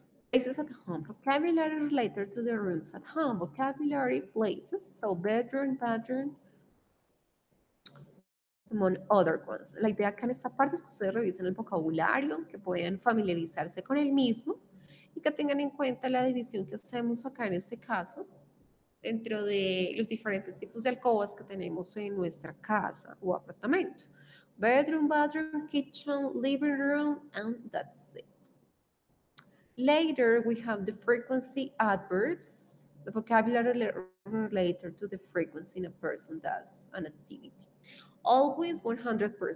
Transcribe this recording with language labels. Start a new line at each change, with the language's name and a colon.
English: Places at home. Vocabulary related to the rooms at home. Vocabulary places. So bedroom, bathroom, among other ones.
Spanish: La idea acá en esta parte es que ustedes revisen el vocabulario, que puedan familiarizarse con el mismo y que tengan en cuenta la división que hacemos acá en este caso dentro de los diferentes tipos de alcobas que tenemos en nuestra casa o apartamento.
English: Bedroom, bathroom, kitchen, living room, and that's it. Later, we have the frequency adverbs, the vocabulary related to the frequency in a person does an activity. Always 100%,